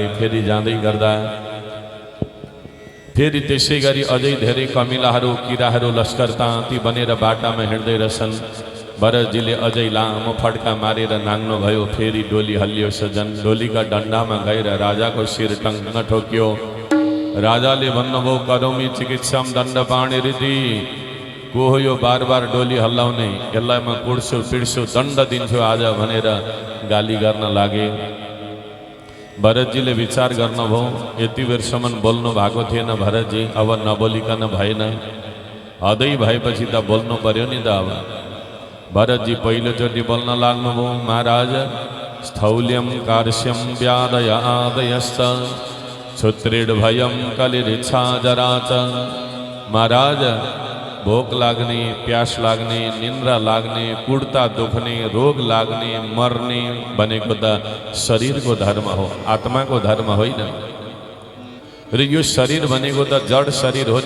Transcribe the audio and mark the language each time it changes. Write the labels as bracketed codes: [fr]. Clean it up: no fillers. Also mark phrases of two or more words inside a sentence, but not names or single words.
[ne] फेरि जाँदै गर्दा फेरि त्यसै गरी अझै धेरै कमिलाहरू किराहरू लस्कर ताँती बनेर बाटामा हिँड्दै रहेछन्। भरतजीले अझै लामो फड्का मारेर नाङ्नु भयो। फेरि डोली हल्लियो सजन। डोलीका डन्डामा गएर राजाको शिर टङ्ग ठोक्यो। राजाले भन्नुभयो, [sa] करोमि चिकित्साम दण्डपाणि रीति, [ne] को हो यो बार बार डोली हल्लाउने, यसलाई म कुट्छु पिड्छु दण्ड दिन्छु आज भनेर गाली गर्न लागे। भरतजीले विचार गर्नुभयो, यति बेरसम्म बोल्नु भएको थिएन भरतजी, अब नबोलिकन भएन, हदै भएपछि त बोल्नु पर्यो नि त। अब भरतजी पहिलोचोटि बोल्न लाग्नुभयो, महाराज [sa] स्थौल्यम कार्श्यम व्यादय आदयश्च क्षुत्रिड भयम कलिरिच्छा जरा च। [ne] महाराज भोक लाग्ने, प्यास लाग्ने, निन्द्रा लाग्ने, कुर्ता दुख्ने, रोग लाग्ने, मर्ने भनेको त शरीरको धर्म हो, आत्माको धर्म होइन। र यो शरीर भनेको त जड शरीर हो नि।